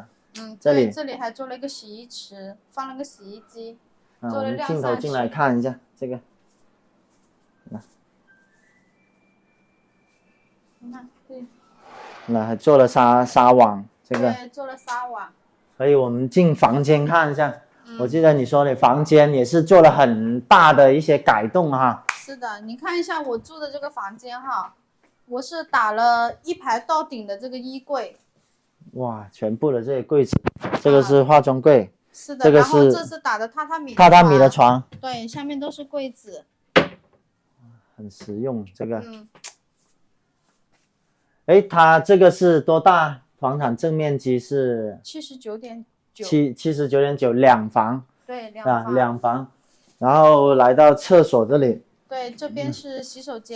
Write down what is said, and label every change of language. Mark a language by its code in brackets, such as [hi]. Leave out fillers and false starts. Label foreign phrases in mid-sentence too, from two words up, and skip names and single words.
[zh] 這裡還做了一個洗衣池，放了個洗衣機，做了晾曬。我們鏡頭進來看一下這個。你看，對。還做了紗網，這個。對，做了紗網。所以我們進房間看一下。我記得你說你房間也是做了很大的一些改動哈。是的，你看一下我住的這個房間我是打了一排到頂的這個衣櫃。哇，全部的這些櫃子，這個是化妝櫃。是的，然後這是打的榻榻米。榻榻米的床。對，下面都是櫃子。很實用，這個。它這個是多大？房產正面積是 79.9。 79.9，兩房。對，兩房。然後來到廁所這裡。對，這邊是洗手間。